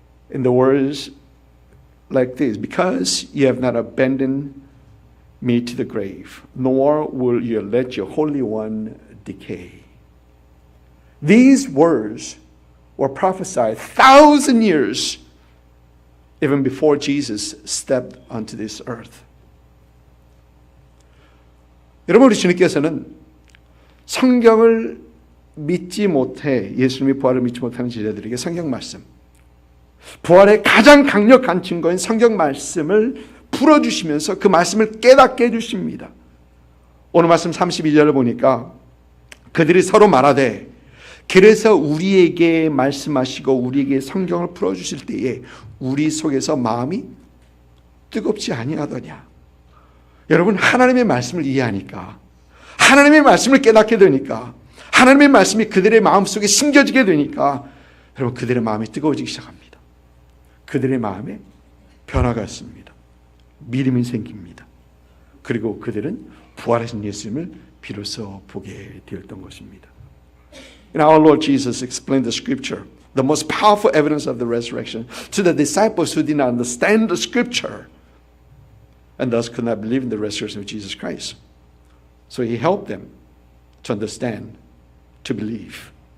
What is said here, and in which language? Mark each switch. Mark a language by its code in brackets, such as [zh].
[en] In the words like this, because you have not abandoned me to the grave, nor will you let your Holy One decay. These words were prophesied 1,000 years even before Jesus stepped onto this earth. [ko] 여러분, 우리 주님께서는 성경을 믿지 못해 예수님의 부활을 믿지 못하는 제자들에게 성경 말씀, 부활의 가장 강력한 증거인 성경 말씀을 풀어주시면서 그 말씀을 깨닫게 해주십니다. 오늘 말씀 32절을 보니까 그들이 서로 말하되 그래서 우리에게 말씀하시고 우리에게 성경을 풀어주실 때에 우리 속에서 마음이 뜨겁지 아니하더냐. 여러분, 하나님의 말씀을 이해하니까, 하나님의 말씀을 깨닫게 되니까, 하나님의 말씀이 그들의 마음속에 심겨지게 되니까 여러분, 그들의 마음이 뜨거워지기 시작합니다. 그들의 마음에 변화가 있습니다. 믿음이 생깁니다. 그리고 그들은 부활하신 예수님을 비로소 보게 되었던 것입니다. [en] And our Lord Jesus explained the scripture, the most powerful evidence of the resurrection, to the disciples who did not understand the scripture and thus could not believe in the resurrection of Jesus Christ. So he helped them to understand, to believe.